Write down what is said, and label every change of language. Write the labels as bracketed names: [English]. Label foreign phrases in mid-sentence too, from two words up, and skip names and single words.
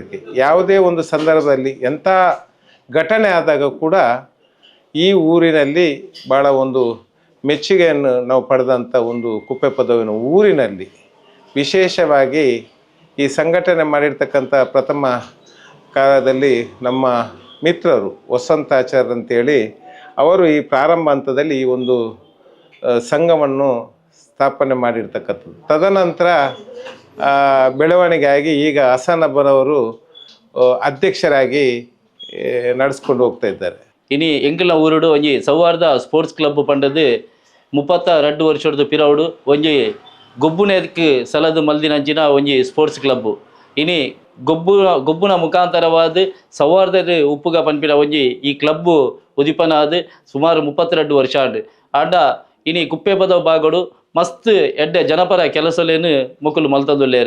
[Kannada] ಯಾವುದೇ ಒಂದು ಸಂದರ್ಭದಲ್ಲಿ ಎಂಥ ಘಟನೆ ಆದಾಗ ಕೂಡ ಈ ಊರಿನಲ್ಲಿ ಭಾಳ ಒಂದು ಮೆಚ್ಚುಗೆಯನ್ನು ನಾವು ಪಡೆದಂಥ ಒಂದು ಕುಪ್ಪೆ ಪದವಿನ ಊರಿನಲ್ಲಿ ವಿಶೇಷವಾಗಿ ಈ ಸಂಘಟನೆ ಮಾಡಿರ್ತಕ್ಕಂಥ ಪ್ರಥಮ ಕಾಲದಲ್ಲಿ ನಮ್ಮ ಮಿತ್ರರು ವಸಂತಾಚಾರ್ಯ ಅಂತೇಳಿ ಅವರು ಈ ಪ್ರಾರಂಭ ಹಂತದಲ್ಲಿ ಈ ಒಂದು ಸಂಘವನ್ನು ಸ್ಥಾಪನೆ ಮಾಡಿರ್ತಕ್ಕಂಥದ್ದು. ತದನಂತರ ಬೆಳವಣಿಗೆಯಾಗಿ ಈಗ ಹಸನಬ್ಬನವರು ಅಧ್ಯಕ್ಷರಾಗಿ ನಡೆಸ್ಕೊಂಡು ಹೋಗ್ತಾ ಇದ್ದಾರೆ. [Tulu] ಇನಿ ಎಂಕಲ್ನ ಊರುಡು ಒಂಜಿ ಸೌಹಾರ್ದ [English] sports club [Tulu] ಪಂಡದು 32 ವರ್ಷದ ಪಿರವುಡು ಒಂಜಿ ಗೊಬ್ಬುನೆದಕ್ಕೆ ಸಲದು ಮಲ್ದಿನಂಚಿನ ಒಂಜಿ [English] sports club. [Tulu] ಇನಿ ಗೊಬ್ಬುನ ಮುಖಾಂತರವಾದ ಸೌಹಾರ್ದ ಉಪ್ಪುಗ ಪನ್ಪಿನ ಒಂಜಿ ಈ ಕ್ಲಬ್ ಉದಿಪನಾದ ಸುಮಾರು 32 ವರ್ಷ ಆಂಡ ಇನಿ ಕುಪ್ಪೆ ಪದ ಬಾಗಡು ಮಸ್ತ್ ಎಡ್ಡೆ ಜನಪರ ಕೆಲಸಲೇನು ಮುಕ್ಕಲು ಮಲ್ತದುಲ್ಲೇರು.